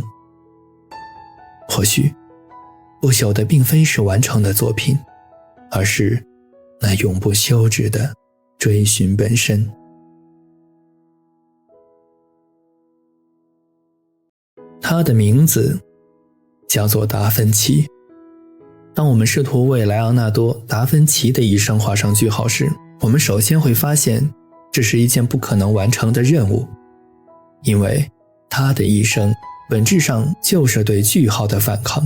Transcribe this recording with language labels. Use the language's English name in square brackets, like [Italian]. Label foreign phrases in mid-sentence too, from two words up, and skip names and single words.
[Chinese] 或許不朽的並非是完成的作品，而是那永不休止的追寻本身。他的名字叫做達芬奇。當我們試圖為萊昂納多·達芬奇的一生畫上句號時，我們首先會發現這是一件不可能完成的任務，因為他的一生本質上就是對句號的反抗。